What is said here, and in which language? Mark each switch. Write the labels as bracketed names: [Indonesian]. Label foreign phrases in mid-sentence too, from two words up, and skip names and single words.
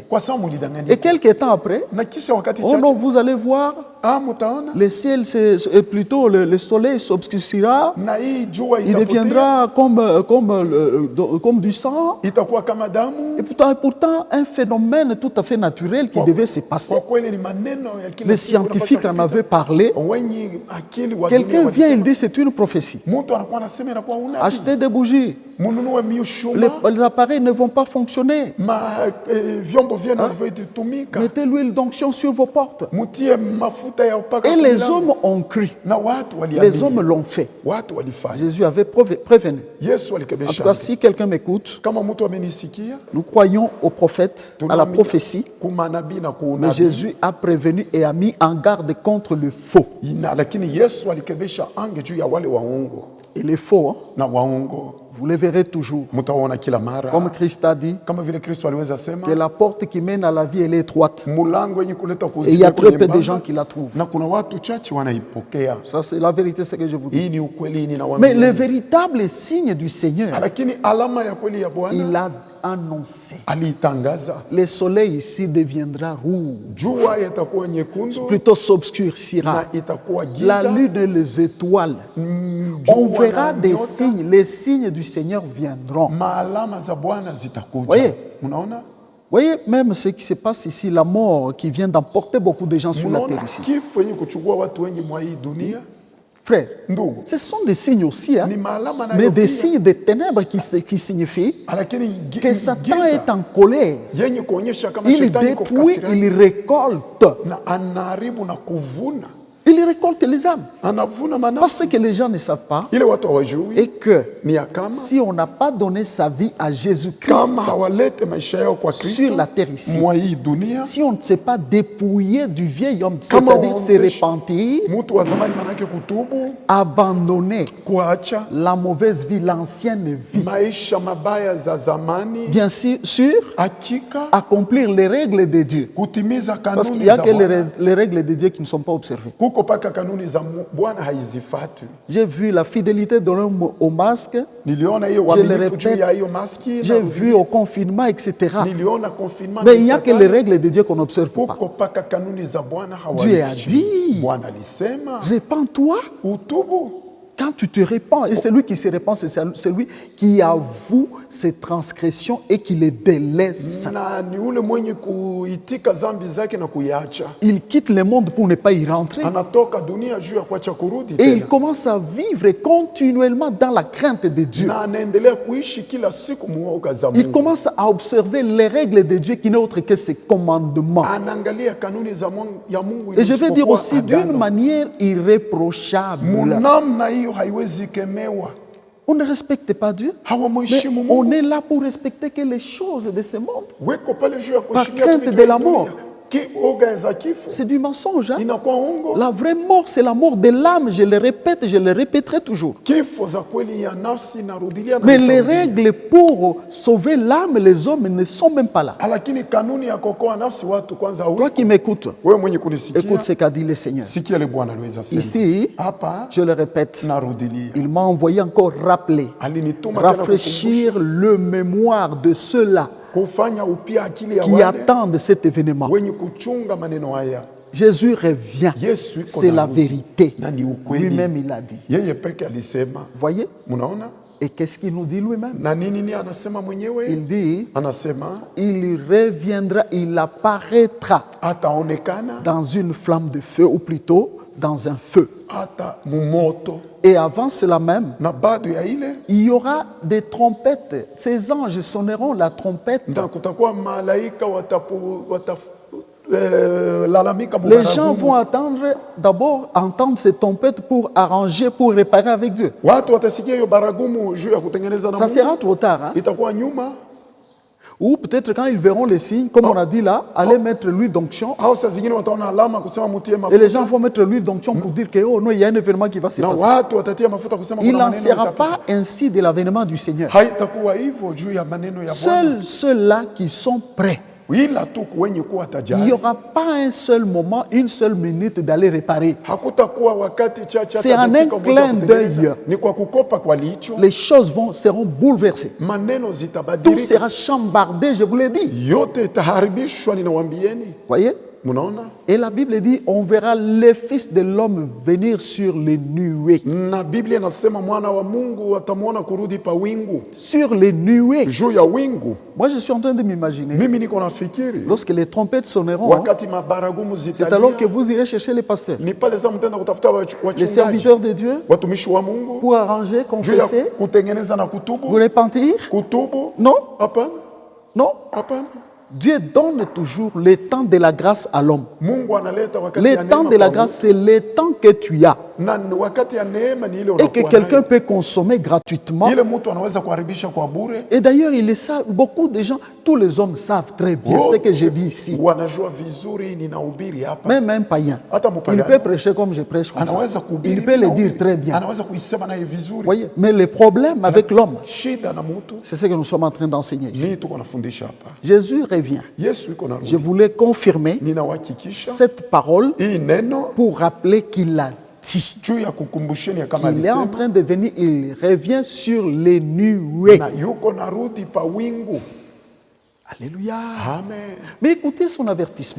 [Swahili] kwa sababu [French] Et [Swahili] mlidanganywa. [French] quelques temps après, [Swahili] Na kisha wakati [French] oh non, [Swahili] chache, [French] vous allez voir, [Swahili] mtaona [French] le ciel, et plutôt le soleil s'obscurcira, [Swahili] na hii jua [French] il [Swahili] itapotea, [French] deviendra comme du sang. [Swahili] itakuwa kama damu. [French] Et pourtant, un phénomène tout à fait naturel qui devait se passer. [Swahili] Kwa kweli ni maneno ya kila [French] Les [Swahili] siku [French] scientifiques en [Swahili] yanapaswa [French] avaient [Swahili] kupita. [French] parlé. [Swahili] Wenye akili wa dunia [French] Quelqu'un vient, il [Swahili] walisema, [French] dit c'est une prophétie. [Swahili] mtu anakuwa anasema inakuwa unabii. [French] Achetez des bougies. [Swahili] Mununue miushuma, [French] Les appareils ne vont pas fonctionner. [Swahili] vyombo vyenu vilivyotumika. [French] Mettez l'huile d'onction sur vos portes. [Swahili] Mutie mafuta ya upaka [French] Et [Swahili] kwa [French] les [Swahili] milango. [French] hommes ont cru. [Swahili] Na watu [French] Les [Swahili] waliamini. [French] hommes l'ont fait. [Swahili] Watu walifanya. [French] Jésus avait prévenu. [Swahili] Yesu [French] En tout [Swahili] alikebesha. [French] cas, si quelqu'un m'écoute, [Swahili] Kama mtu amenisikia, [French] nous croyons aux prophètes, à la [Swahili] tunaamini [French] prophétie, [Swahili] kumanabii na [French] mais [Swahili] kuunabii. [French] Jésus a prévenu et a mis en garde contre le faux. [Swahili] Lakini Yesu alikebesha ange juu ya wale waongo [French] Et les faux, hein, [Swahili] na waongo. [French] vous les verrez toujours. [Swahili] Mtaona kila mara. [French] Comme Christ a dit, [Swahili] Kama vile Kristo aliweza sema, [French] que la porte qui mène à la vie, elle est étroite. [Swahili] mulango yenye kuleta [French] Et il y a [Swahili] kuzimu [French] très peu de [Swahili] nyembamba, [French] gens qui la trouvent. [Swahili] na kuna watu chache wanaipokea. [French] Ça, c'est la vérité, ce que je vous dis. [Swahili] Hii ni ukweli, [French] Mais [Swahili] ninawaambia. [French] le véritable signe du Seigneur, [Swahili] Lakini alama ya kweli ya [French] il [Swahili] Bwana [French] a annoncé. [Swahili] aliitangaza, [French] Le soleil ici deviendra rouge, [Swahili] jua itakuwa nyekundu [French] plutôt s'obscurcira. [Swahili] na itakuwa [French] La [Swahili] giza. [French] lune et les étoiles. [Swahili] Jua [French] On verra [Swahili] na [French] des [Swahili] nyota, [French] signes. Les signes du Seigneur viendront. [Swahili] maalama za Bwana zitakuja. [French] Voyez? [Swahili] Unaona? [French] Voyez même ce qui se passe ici, la mort qui vient d'emporter beaucoup de gens sur la terre [Swahili] Unaona [French] ici. [Swahili] kifo yenye kuchukua watu wengi mwa hii dunia, [French] Frère, [Swahili] ndugu, [French] ce sont des signes aussi, hein, [Swahili] ni maalama [French] mais [Swahili] nayo [French] des [Swahili] pia. [French] signes de ténèbres qui signifient [Swahili] Lakini [French] que Satan [Swahili] giza [French] est en colère. [Swahili] yenye kuonyesha kama [French] Il [Swahili] shetani iko [French] détruit, [Swahili] kasirani, [French] il récolte. [Swahili] na anaharibu na kuvuna, [French] Il récolte les âmes. [Swahili] anavuna manafsi. [French] Parce que les gens ne savent pas [Swahili] Ile watu hawajui [French] et que [Swahili] ni ya kama [French] si on n'a pas donné sa vie à Jésus-Christ [Swahili] kama hawalete maisha yao kwa [French] sur [Swahili] Kristo [French] la terre ici, [Swahili] mwa hii dunia, [French] si on ne s'est pas dépouillé du vieil homme, Comment c'est-à-dire on se peut- repentir, [Swahili] mtu wa zamani manake kutubu, [French] abandonner [Swahili] kuacha [French] la mauvaise vie, l'ancienne vie, [Swahili] maisha mabaya za zamani, [French] bien sûr, [Swahili] hakika [French] accomplir les règles de Dieu. [Swahili] kutimiza [French] Parce qu'il [Swahili] kanuni [French] n'y a [Swahili] za [French] que [Swahili] Bwana. [French] les règles de Dieu qui ne sont pas observées. [Swahili] Kuko paka kanuni za Bwana haizifati. [French] J'ai vu la fidélité de l'homme au masque, [Swahili] Niliona hiyo [French] Je le [Swahili] uaminifu juu [French] répète, [Swahili] ya hiyo maski, [French] j'ai vu au confinement, etc. [Swahili] niliona confinement. [French] Mais il n'y a que les règles de Dieu qu'on n'observe pas. [Swahili] Kuko paka kanuni za Bwana [French] Dieu a [Swahili] hawaishi. [French] dit, [Swahili] Bwana alisema [French] répands-toi. [Swahili] utubu. [French] Quand tu te répands, et celui qui se répand, c'est celui qui avoue ses transgressions et qui les délaisse. [Swahili] Na ni ule mwenye kuitika zambi zake na kuiacha. [French] Il quitte le monde pour ne pas y rentrer. [Swahili] Anatoka dunia juu ya kuacha kurudi [French] Et il [Swahili] tena. [French] commence à vivre continuellement dans la crainte de Dieu. [Swahili] Na anaendelea kuishi kila siku muoga za [French] Il [Swahili] Mungu. [French] commence à observer les règles de Dieu qui n'est autre que ses commandements. [Swahili] Anaangalia kanuni za ya Mungu. [French] Et je vais dire [Swahili] isipokuwa [French] aussi d'une [Swahili] agano. [French] manière irréprochable. [Swahili] Munamna hiyo haiwezi kemewa. [French] On ne respecte pas Dieu. Mais [Swahili] Hawamheshimu [French] on [Swahili] Mungu. [French] est là pour respecter que les choses de ce monde. [Swahili] Weko pale juu ya [French] Par [Swahili] kuheshimia [French] crainte [Swahili] vitu [French] de [Swahili] vya [French] la [Swahili] dunia. [French] mort. [Swahili] Kioga za kifo [French] C'est du mensonge. Hein? [Swahili] inakuwa ongo. [French] La vraie mort, c'est la mort de l'âme. Je le répète, je le répéterai toujours. [Swahili] Kifo za kweli ya nafsi narudilia na [French] Mais les [Swahili] nitarudia. [French] règles pour sauver l'âme, les hommes ne sont même pas là. [Swahili] Lakini kanuni ya kuokoa nafsi watu kwanza [French] Toi [Swahili] huko. [French] qui m'écoutes, [Swahili] Wewe mwenye kunisikia, [French] écoute ce qu'a dit le Seigneur. [Swahili] sikia le Bwana aliweza sema. [French] Ici, [Swahili] Hapa [French] je le répète, [Swahili] narudilia. [French] il m'a envoyé encore rappeler, [Swahili] Alinituma tena [French] rafraîchir le mémoire de ceux-là [Swahili] kufanya upya akili ya [French] qui [Swahili] wale [French] attendent cet événement. [Swahili] wenye kuchunga maneno haya. [French] Jésus revient. [Swahili] Yesu iko [French] C'est la [Swahili] narudi. [French] vérité. [Swahili] Na ni ukweli. [French] Lui-même, il a dit. [Swahili] Yeye peke alisema. [French] Voyez? [Swahili] Munaona? [French] Et qu'est-ce qu'il nous dit lui-même? [Swahili] Na nini ni anasema mwenyewe? [French] Il dit, [Swahili] Anasema [French] il reviendra, il apparaîtra [Swahili] ataonekana [French] dans une flamme de feu, ou plutôt dans un feu. [Swahili] hata mumoto. [French] Et avant cela même, [Swahili] Na bado ya ile [French] il y aura des trompettes. Ces anges sonneront la trompette. [Swahili] ndio kutakuwa malaika lalamika [French] Les gens vont attendre, d'abord entendre ces trompettes pour arranger, pour réparer avec Dieu. [Swahili] watu watasikia hiyo baragumu juu ya kutengeneza na [French] Ça sera [Swahili] Mungu. [French] trop tard. Hein? [Swahili] Itakuwa nyuma [French] Ou peut-être quand ils verront les signes, comme on a dit là, allez mettre l'huile d'onction. [Swahili] au saa zingine wataona alama kusema mutie [French] Et les gens [Swahili] mafuta [French] vont mettre l'huile d'onction pour dire que oh non, il y a un événement qui va se [Swahili] na [French] passer. [Swahili] watu watatia mafuta kusema [French] Il [Swahili] kuna [French] n'en [Swahili] maneno [French] sera [Swahili] itapita. [French] pas ainsi de l'avènement du Seigneur. [Swahili] Haitakuwa hivyo juu ya maneno ya Bwana. [French] Seuls ceux-là qui sont prêts. [Swahili] Ila tu wenye kuwa [French] Il n'y [Swahili] tajari. [French] aura pas un seul moment, une seule minute d'aller réparer. [Swahili] Hakutakuwa wakati chache [French] C'est [Swahili] hata [French] en [Swahili] dakika [French] un [Swahili] moja [French] clin [Swahili] kutengeneza. [French] d'œil. [Swahili] Ni kwa kukopa kwa licho. [French] Les choses seront bouleversées. [Swahili] Maneno [French] Tout [Swahili] zitabadilika. [French] sera chambardé, je vous l'ai dit. [Swahili] Yote itaharibishwa ninawambieni. [French] Voyez? [Swahili] Munaona? [French] Et la Bible dit, on verra le Fils de l'homme venir sur les nuées. [Swahili] Na Biblia inasema mwana wa Mungu atamwona kurudi pa wingu. [French] Sur les nuées. [Swahili] Juu ya wingu. [French] Moi, je suis en train de m'imaginer, [Swahili] Mimi niko nafikiri [French] lorsque les trompettes sonneront, [Swahili] wakati mabaragumu [French] c'est alors que [Swahili] zitalia. [French] vous irez chercher les pasteurs, [Swahili] Ni pale za mtenda kutafuta [French] les [Swahili] wachungaji. [French] serviteurs de Dieu, [Swahili] Watumishi wa Mungu. [French] pour arranger, [Swahili] Juu ya [French] confesser, [Swahili] kutengeneza na [French] vous [Swahili] kutubu. [French] repentir. [Swahili] Kutubu. [French] Non, [Swahili] Hapana. [French] non. [Swahili] Hapana. [French] Dieu donne toujours le temps de la grâce à l'homme. [Swahili] Mungu analeta wakati [French] Le [Swahili] ya [French] temps [Swahili] neema [French] de la [Swahili] kwa [French] grâce, c'est le temps que tu as [Swahili] na wakati ya neema ni ile [French] et que [Swahili] unakuwa [French] quelqu'un [Swahili] nayo. [French] peut consommer gratuitement. [Swahili] Ile mtu anaweza kuharibisha kwa bure. [French] Et d'ailleurs, il le savent, beaucoup de gens, tous les hommes savent très bien ce que j'ai dit ici. [Swahili] Wanajua vizuri ninahubiri hapa. [French] Même un païen, [Swahili] Hata [French] il [Swahili] mpagani [French] peut prêcher comme je prêche comme ça. [Swahili] anaweza kuhubiri. [French] Il peut le [Swahili] vizuri. [French] dire très bien. [Swahili] Anaweza kuisema naye vizuri. [French] Voyez, mais le problème avec l'homme, [Swahili] Shida na mtu [French] c'est ce que nous sommes en train d'enseigner ici. [Swahili] ni tuko nafundisha hapa. [French] Jésus revient. [Swahili] Yesu iko [French] Je [Swahili] narudi. [French] voulais confirmer [Swahili] Ninawahakikisha [French] cette parole [Swahili] hii neno [French] pour rappeler qu'il a dit [Swahili] juu ya kukumbusheni ya kama [French] qu'il est en [Swahili] alisema [French] train de venir, il revient sur les nuées. [Swahili] na yuko narudi pa wingu. [French] Alléluia. Amen. Mais écoutez son avertissement.